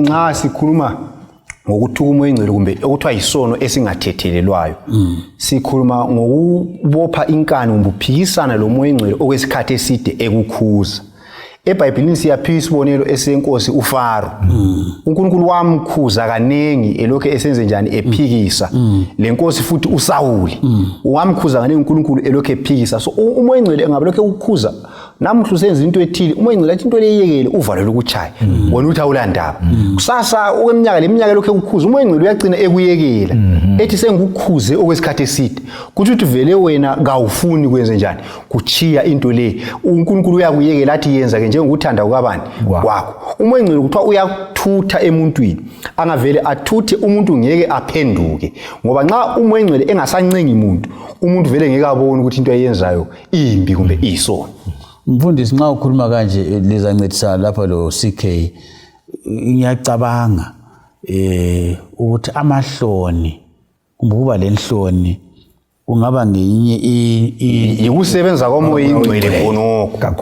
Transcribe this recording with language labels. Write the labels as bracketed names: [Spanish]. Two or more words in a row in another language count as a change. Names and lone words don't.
[North Ndebele] Nxa sikhuluma ngokuthuka umoya oyingcwele kumbe okuthiwa yisono esingathethelelwayo, sikhuluma ngokubopha inkani ngokuphikisana lo moya oyingcwele okwesikhathi eside ekukhuza. eBhayibhelini siyaphiwa isibonelo esenkosi uFaro. uNkulunkulu wamkhuza kanengi elokho esenze njani ephikisa. Lenkosi futhi uSawuli wamkhuza kanengi uNkulunkulu elokho ephikisa. So umoya oyingcwele engabe lokho ukukhuza namhla usenza into ethile, umoya oyingcwele athi into leyiyekele uvalo lokuchaya wona uthi awulandaba. Kusasa okweminyaka leminyaka lokho ukukhuza umoya oyingcwele uyagcina ekuyekela ethi sengukukhuze okwesikhathi eside, kuthi uthi vele wena kawufuni kwenze njani kuchiya into le. uNkulunkulu uyakuyekela athi yenza ke njengokuthanda kwabani kwakho. Umoya oyingcwele kuthiwa uyathutha emuntwini, angavele athuthe umuntu ngeke aphenduke, ngoba nxa umoya oyingcwele engasancengi umuntu vele ngeke abone ukuthi into ayenzayo imbi kumbe iyisono. Mfundisi, nxa ukhuluma kanje lezancedisana lapha lo CK, ngiyacabanga ukuthi amahloni kumbe kuba lenhloni kungaba ngenye ikusebenza komoya oyingcwele khonokho,